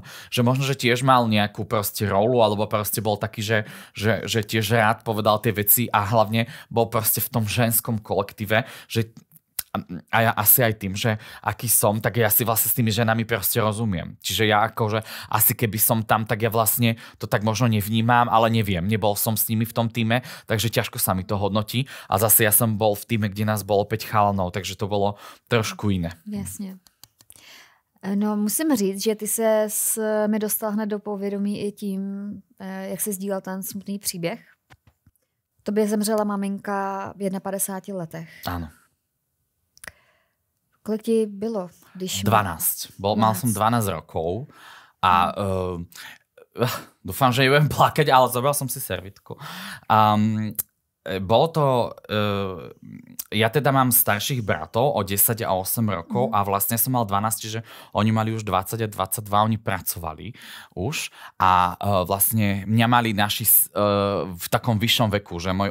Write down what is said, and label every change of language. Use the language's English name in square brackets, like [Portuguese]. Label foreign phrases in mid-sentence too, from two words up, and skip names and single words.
[Slovak] Že možno, že tiež mal nejakú proste rolu, alebo proste bol taký, že tiež rád povedal tie veci a hlavne bol proste v tom ženskom kolektíve, že a ja asi aj tým, že aký som, tak ja si vlastne s tými ženami proste rozumiem. Čiže ja akože asi keby som tam, tak ja vlastne to tak možno nevnímam, ale neviem. Nebol som s nimi v tom týme, takže ťažko sa mi to hodnotí. A zase ja som bol v týme, kde nás bolo 5 chalanov, takže to bolo trošku iné. [Czech] Jasně. No musím říct, že ty mi dostal hned do povědomí i tím, jak se sdílel ten smutný příběh. Tobě zemřela maminka v 51 letech. [Slovak] Áno. [Czech] Kolik ti bylo? 12. [Slovak] Mal som 12 rokov a dúfam, že nebudem plakať, ale zobral som si servitku. Bolo to... ja teda mám starších bratov o 10 a 8 rokov a vlastne som mal 12, čiže oni mali už 20 a 22, oni pracovali už a vlastne mňa mali naši v takom vyššom veku, že môj